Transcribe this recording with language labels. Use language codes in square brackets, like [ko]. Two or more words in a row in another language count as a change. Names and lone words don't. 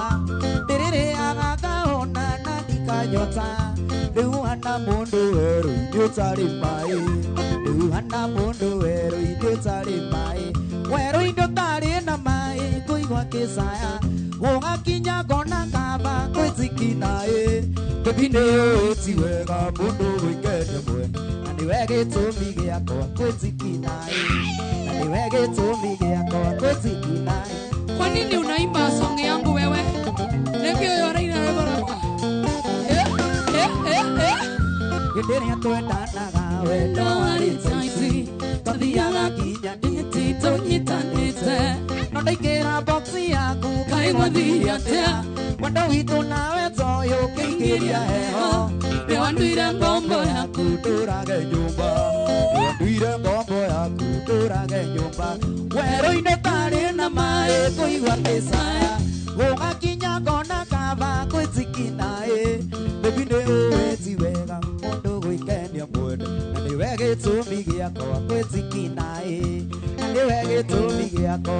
[ki] ndĩrĩrĩaga ngahona na ndikanyota rĩu hana mũndũ werũ-inĩ ũtarĩ maĩ rĩu hana mũndũ werũ-inĩ ũtarĩ maĩ werũ-inĩ ũtarĩ na maĩ kũigua kĩcaya gũgakinya ngona kaba kwĩtikinaĩ bebi nĩ ũĩ wega mũndũ gwĩkenia mwene niwe gĩtũmi gĩakwa kwĩtikinaĩ na niwe gĩtũmi gĩakwa kwĩtikinaĩ. [sw] Kwa nini unaimba song yangu wewe? [ki] Nĩkĩ ũyũ araina rwĩmbo rwakwa? Hĩndĩ ĩrĩa twendanaga wendo warĩ taici twathiaga nginya ndĩti tũnyitanĩte no ndaingĩra boxi yaku kaĩ gũthiĩ atĩa wendo witũ nawe toyũ ũkĩingĩria heho nĩwanduire ngombo yaku ndũrage nyũmba nĩwanduire ngombo yaku ndũrage nyũmba werũ-inĩ tarĩ na maĩ kũigua kĩcaya gũgakinya ngona kaba kwĩtikinaĩ bebi nĩ ũĩ ti wega mũndũ gwĩkenia mwene na nĩwe gĩtũmi gĩakwa kwĩtikinaĩ na nĩwe gĩtũmi gĩakwa